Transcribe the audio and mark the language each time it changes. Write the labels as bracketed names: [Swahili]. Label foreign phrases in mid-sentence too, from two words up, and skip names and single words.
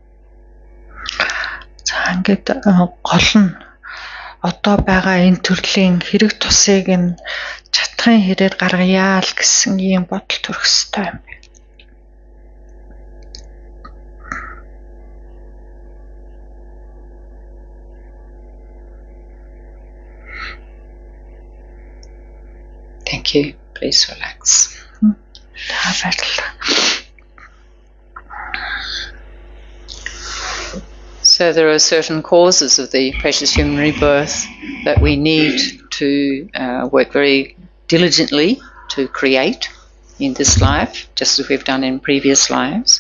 [Mongolian] За ингээд гол нь одоо байгаа энэ төрлийн хэрэг тусыг нь чатхын хэрээр гаргая л гэсэн ийм бодол төрөх ёстой юм. [English] Thank you. Please relax. So there are certain causes of the precious human rebirth that we need to work very diligently to create in this life, just as we've done in previous lives.